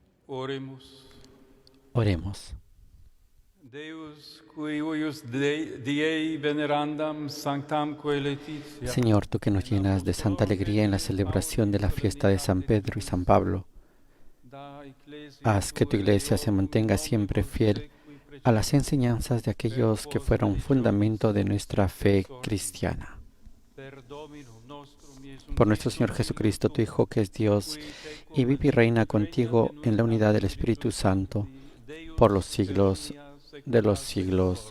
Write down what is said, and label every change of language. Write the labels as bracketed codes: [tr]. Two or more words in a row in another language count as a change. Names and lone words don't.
[la] Oremus. [es] Oremos. [la] Deus, qui huius diei venerandam sanctamque Laetitia. [es] Señor, tú que nos llenas de santa alegría en la celebración de la fiesta de San Pedro y San Pablo, haz que tu iglesia se mantenga siempre fiel a las enseñanzas de aquellos que fueron fundamento de nuestra fe cristiana. Por nuestro Señor Jesucristo, tu Hijo, que es Dios, y vive y reina contigo en la unidad del Espíritu Santo, por los siglos de los siglos.